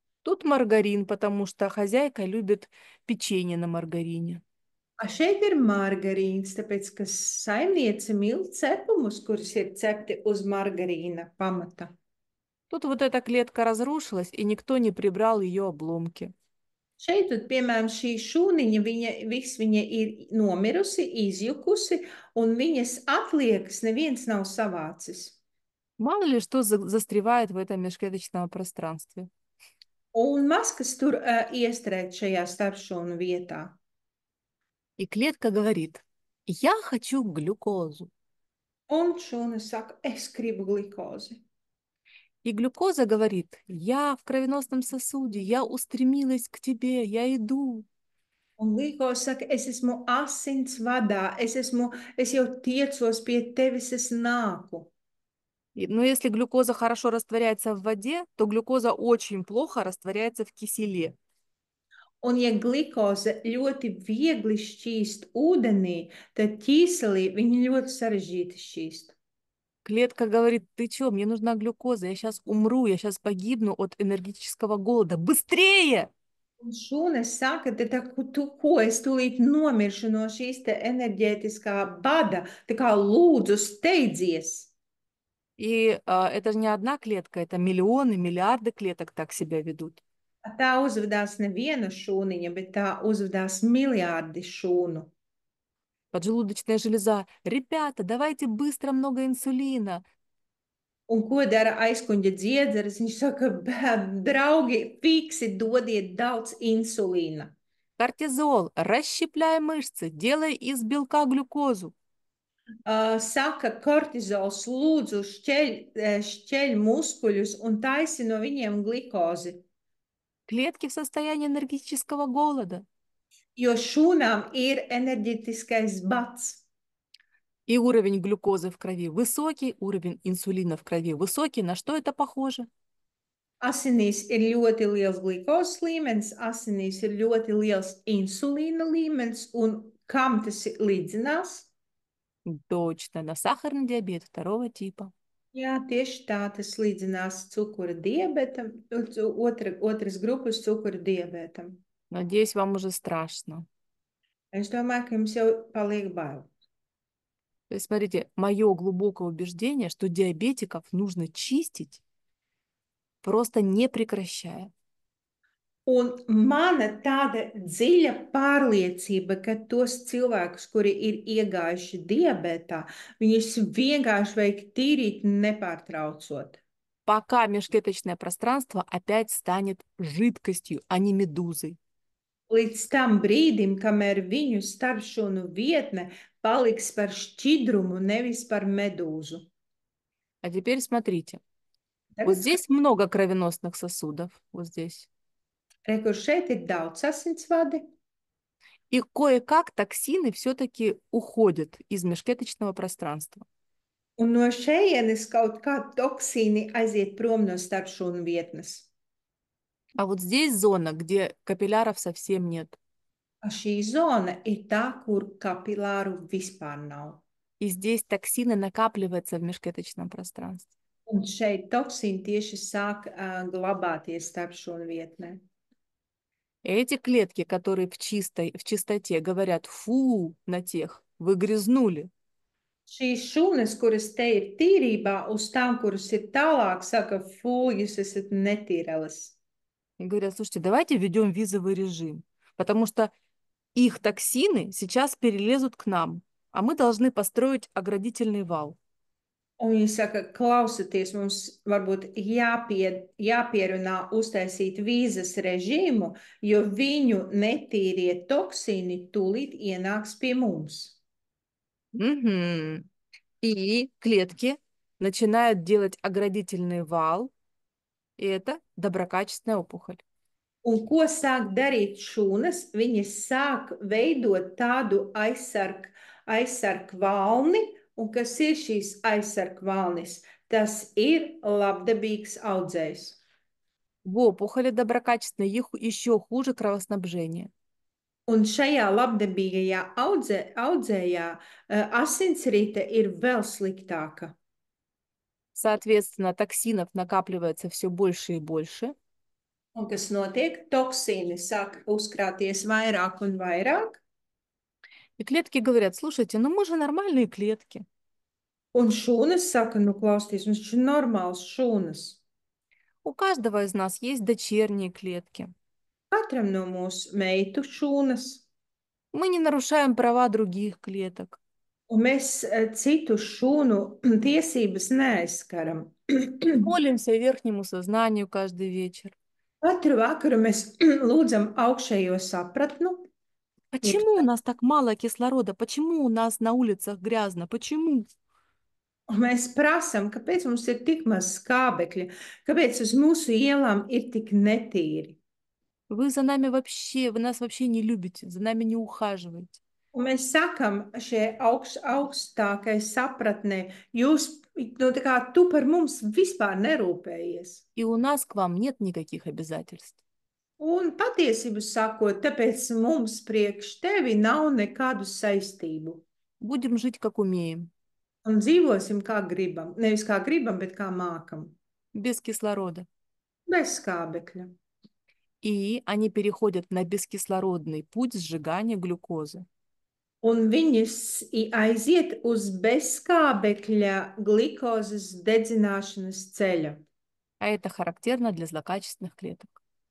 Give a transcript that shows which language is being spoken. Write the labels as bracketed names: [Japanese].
[Russian] Тут маргарин, потому что хозяйка любит печенье на маргарине. [Latvian] A šeit ir margarīns, tāpēc, ka saimniece mīl cepumus, kuras ir cepti uz margarīna pamata. [Russian] Тут вот эта клетка разрушилась, и никто не прибрал ее обломки. [Latvian] Šeit, piemēram, šī šūniņa, viņa ir nomirusi, izjukusi, un viņas atliekas neviens nav savācis. [Russian] Мало ли что застревает в этом межклеточном пространстве. [Latvian] Un maz, kas tur iestrēgt šajā starpšūnu vietā. [Russian] И клетка говорит, я хочу глюкозу. [Latvian] Un šūna saka, es gribu glikozi. [Russian] И глюкоза говорит, я в кровеносном сосуде, я устремилась к тебе, я иду. [Latvian] Un glikoze saka, es esmu asins vadā, es jau tiecos pie tevis, es nāku. [Russian] Но если глюкоза хорошо растворяется в воде, то глюкоза очень плохо растворяется в киселе. [Latvian] Un ja glikoze ļoti viegli šķīst ūdenī, tad ķīselī viņa ļoti sarežģīti šķīst. [Russian] Клетка говорит, ты чё, мне нужна глюкоза, я сейчас умру, я сейчас погибну от энергетического голода. Быстрее! [Latvian] Un šūna saka, ko es tūlīt nomiršu no šīs te enerģētiskā bada, tā kā lūdzu steidzies. [Russian] И это же не одна клетка, это миллионы, миллиарды клеток так себя ведут. [Latvian] Tā uzvedās neviena šūniņa, bet tā uzvedās miljārdi šūnu. [Russian] Поджелудочная железа. Ребята, давайте быстро много инсулина. [Latvian] Un ko dara aizkuņģa dziedzeris? Viņš saka, draugi, fiksi dodiet daudz insulīna. [Russian] Кортизол, расщепляй мышцы, делай из белка глюкозу. [Latvian] Saka, kortizols lūdzu šķeļ muskuļus un taisi no viņiem glikozi, [Russian] Клетки в состоянии энергетического голода. [Latvian] jo šūnām ir enerģetiskais bats. [Russian] И уровень глюкозы в крови высокий, уровень инсулина в крови высокий. На что это похоже? [Latvian] Asinīs ir ļoti liels glukozes līmenis, asinīs ir ļoti liels insulīna līmenis, un kam tas līdzinās? [Russian] Точно, на сахарный диабет второго типа. [Latvian] Jā, tieši tā tas līdzinās cukura diabetam, otras grupas cukura diabetam. [Russian] Надеюсь, вам уже страшно. [Latvian] Es domāju, ka jums jau paliek bail. [Russian] То есть, смотрите, мое глубокое убеждение, что диабетиков нужно чистить, просто не прекращая. [Latvian] Un mana tāda dziļa pārliecība, ka tos cilvēkus, kuri ir iegājuši diabetā, viņus vienkārši vajag tīrīt nepārtraucot. [Russian] Пока межклеточное пространство опять станет жидкостью, а не медузой. [Latvian] Līdz tam brīdim, kamēr viņu starpšūnu vietne paliks par šķidrumu, nevis par medūzu. [Russian] А теперь смотрите. Вот [Latvian] Tagad [Russian] здесь много кровеносных сосудов, вот здесь. [Latvian] Kur šeit ir daudz asinsvadi, [Russian] И кое-как токсины все-таки уходят из межклеточного пространства. [Latvian] un no šejienes kaut kā toksīni aiziet prom no starpšūnu vietnes. [Russian] А вот здесь зона, где капилляров совсем нет. [Latvian] Šī zona ir tā, kur kapilāru vispār nav. [Russian] И здесь токсины накапливаются в межклеточном пространстве. [Latvian] Un šeit toksīni tieši sāk glabāties starpšūnu vietnē. [Russian] И эти клетки, которые в чистоте говорят «фу» на тех, вы грязнули. [Latvian] Šīs šūnas, kuras te ir tīrībā, uz tām, kuras ir tālāk, saka, fū, jūs esat netīrelis. [Russian] И говорят, слушайте, давайте введем визовый режим, потому что их токсины сейчас перелезут к нам, а мы должны построить оградительный вал. [Latvian] Un viņi saka, klausieties, mums varbūt jāpierunā uztaisīt vīzas režīmu, jo viņu netīrie toksīni tūlīt ienāks pie mums. Угу. [Russian] И клетки начинают делать оградительный вал, и это доброкачественная опухоль. [Latvian] Un ko sāk darīt šūnas? Viņas sāk veidot tādu aizsargu valni, un kas ir šīs aizsargu valnis? Tas ir labdabīgs audzējs. [Russian] В опухоли доброкачественной еще хуже кровоснабжение. [Latvian] Un šajā labdabīgajā audzējā asinsrite ir vēl sliktāka. [Russian] Соответственно, токсинов накапливается все больше и больше. [Latvian] Un kas notiek? Toksīni sāk uzkrāties vairāk un vairāk. [Russian] И клетки говорят, слушайте, ну мы же нормальные клетки. [Latvian] Un šūnas saka, nu klausieties, mums taču ir normāls šūnas. [Russian] У каждого из нас есть дочерние клетки. [Latvian] Katram no mūsu meitu šūnas. [Russian] Мы не нарушаем права других клеток. [Latvian] Un mēs citu šūnu tiesības neaizskaram. [Russian] Молимся верхнему сознанию каждый вечер. [Latvian] Katru vakaru mēs lūdzam augšējo sapratnu. [Russian] Почему у нас так мало кислорода? Почему у нас на улицах грязно? Почему? [Latvian] Un mēs prasām, kāpēc mums ir tik maz skābekļa, kāpēc uz mūsu ielām ir tik netīri. [Russian] Вы нас вообще не любите, за нами не ухаживаете. [Latvian] Un mēs sakām, šie augstākai sapratnē, jūs, nu, tā kā tu par mums vispār nerūpējies. [Russian] И у нас к вам нет никаких обязательств. [Latvian] Un patiesību sakot, tāpēc mums priekš tevi nav nekādu saistību. [Russian] Будем жить, как умеем, [Latvian] Un dzīvosim kā gribam. Nevis kā gribam, bet kā mākam. [Russian] без кислорода. [Latvian] Bez skābekļa. [Russian] И они переходят на бескислородный путь сжигания глюкозы. [Latvian] Un viņas aiziet uz bezskābekļa glikozes dedzināšanas ceļa. [Russian] А это характерно для злокачественных клеток.